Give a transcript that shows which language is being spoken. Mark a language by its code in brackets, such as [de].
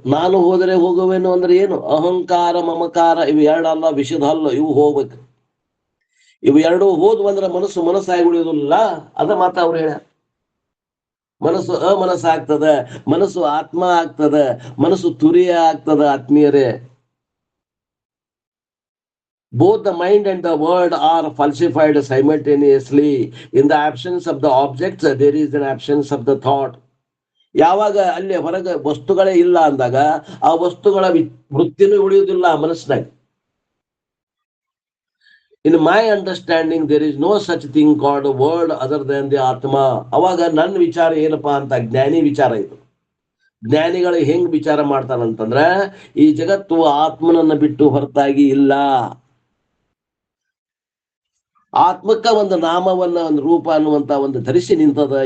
[kn] ನಾನು ಹೋದರೆ ಹೋಗುವೆನು ಅಂದ್ರೆ ಏನು? ಅಹಂಕಾರ ಮಮಕಾರ ಇವು ಎರಡಲ್ಲ, ವಿಷದ ಹಲ್ಲು, ಇವು ಹೋಗ್ಬೇಕು. ಇವು ಎರಡು ಹೋದ್ವು ಅಂದ್ರೆ ಮನಸ್ಸಾಗಿ ಉಳಿಯೋದಿಲ್ಲ. ಅದ ಮಾತ ಅವ್ರು ಹೇಳ. ಮನಸ್ಸು ಅಮನಸ್ಸಾಗ್ತದ, ಮನಸ್ಸು ಆತ್ಮ ಆಗ್ತದ, ಮನಸ್ಸು ತುರಿಯ ಆಗ್ತದ. [en] ಆತ್ಮೀಯರೇ, both the mind and the word are falsified simultaneously. In the absence of the objects, there is an absence of the thought. [kn] ಯಾವಾಗ ಅಲ್ಲಿ ಹೊರಗೆ ವಸ್ತುಗಳೇ ಇಲ್ಲ ಅಂದಾಗ ಆ ವಸ್ತುಗಳ ವೃತ್ತಿನೂ ಉಳಿಯುವುದಿಲ್ಲ ಮನಸ್ಸಿನಾಗ. [en] In my understanding, there is no such thing called a word other than the Atma. [kn] ಅವಾಗ ನನ್ನ ವಿಚಾರ ಏನಪ್ಪಾ ಅಂತ ಜ್ಞಾನಿ ವಿಚಾರ ಇದು. ಜ್ಞಾನಿಗಳು ಹೆಂಗ್ ವಿಚಾರ ಮಾಡ್ತಾರಂತಂದ್ರ, ಈ ಜಗತ್ತು ಆತ್ಮನನ್ನ ಬಿಟ್ಟು ಹೊರತಾಗಿ ಇಲ್ಲ. ಆತ್ಮಕ್ಕ ಒಂದು ನಾಮವನ್ನ, ಒಂದು ರೂಪ ಅನ್ನುವಂತ ಒಂದು ಧರಿಸಿ ನಿಂತದ.